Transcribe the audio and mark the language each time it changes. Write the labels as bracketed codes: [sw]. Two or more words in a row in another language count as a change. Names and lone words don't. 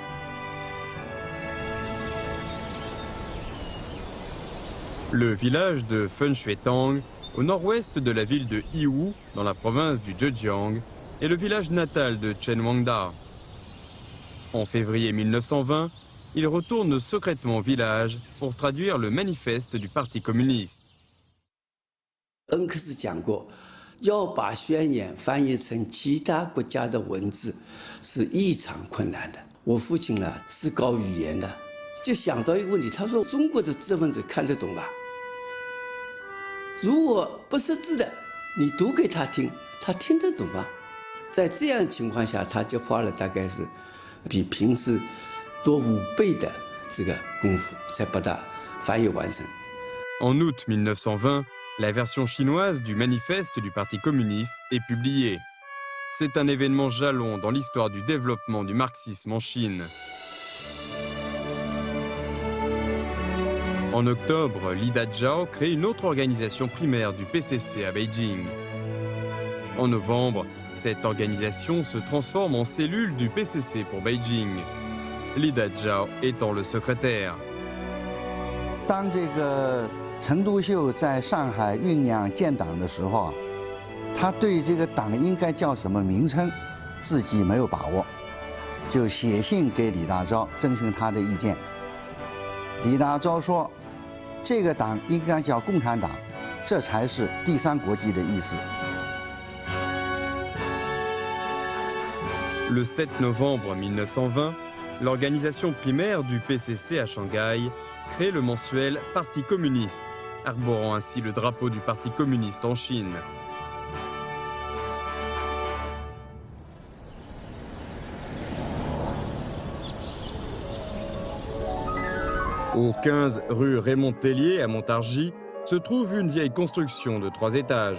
[fr] Le village de Fenshuetang, au nord-ouest de la ville de Yiwu, dans la province du Zhejiang, est le village natal de Chen Wangda. En février 1920, il retourne secrètement au village pour traduire le manifeste du Parti communiste. [zh] 恩克斯讲过，要把宣言翻译成其他国家的文字是异常困难的。我父亲呢是搞语言的，就想到一个问题，他说中国的知识分子看得懂吧？如果不识字的，你读给他听，他听得懂吗？在这样情况下，他就花了大概是比平时多5倍的这个功夫，才把它翻译完成。 [fr] En août 1920, la version chinoise du manifeste du Parti communiste est publiée. C'est un événement jalon dans l'histoire du développement du marxisme en Chine. En octobre, Li Dazhao crée une autre organisation primaire du PCC à Beijing. En novembre, cette organisation se transforme en cellule du PCC pour Beijing, Li Dazhao étant le secrétaire. [zh] 当这个陈独秀在上海酝酿建党的时候，他对这个党应该叫什么名称，自己没有把握，就写信给李大钊征询他的意见。李大钊说，这个党应该叫共产党，这才是第三国际的意思。 [fr] Le 7 novembre 1920, l'organisation primaire du PCC à Shanghai crée le mensuel Parti communiste, arborant ainsi le drapeau du Parti communiste en Chine. Au 15 rue Raymond Tellier à Montargis se trouve une vieille construction de 3 étages.